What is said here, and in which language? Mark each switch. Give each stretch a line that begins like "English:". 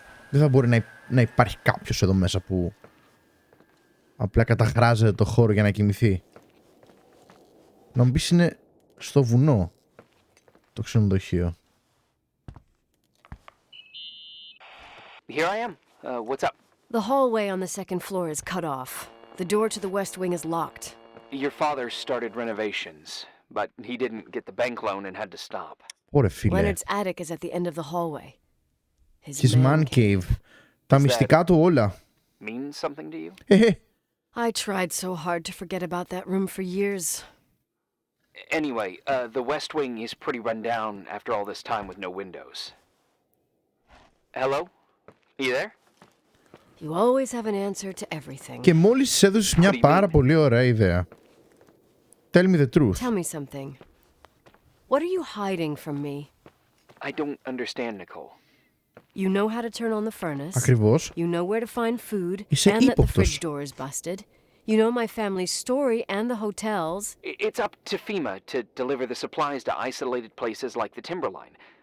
Greek: Δεν θα μπορεί να υπάρχει κάποιος εδώ μέσα που απλά καταχράζεται το χώρο για να κοιμηθεί. Να μου πεις είναι στο βουνό το ξενοδοχείο.
English: Here I am. What's up? The hallway on the second floor is cut off. The door to the west wing is locked. Your father started renovations, but he didn't get the bank loan and had to stop.
Greek: Ωραία φίλε.
English: Leonard's attic is at the end of the hallway. His man cave.
Greek: Τα μυστικά του όλα.
English: Mean something to you? I tried so hard to forget about that room for years. Anyway, the West Wing is pretty run down after all this time with no windows. Hello? Are you there? You always have an answer to everything.
Greek: Και μόλις έδωσες μια πάρα πολύ ωραία ιδέα.
English: Tell me the truth. Tell me something. What are you hiding from me? I don't understand, Nicole. You know how to turn on the furnace.
Greek: Ακριβώς.
English: You know where to find food.
Greek: Είσαι
English: And that the
Greek: ύποπτος.
English: fridge door is busted. You know my family's story and the hotels. It's up to FEMA to deliver the supplies to isolated places like the Timberline.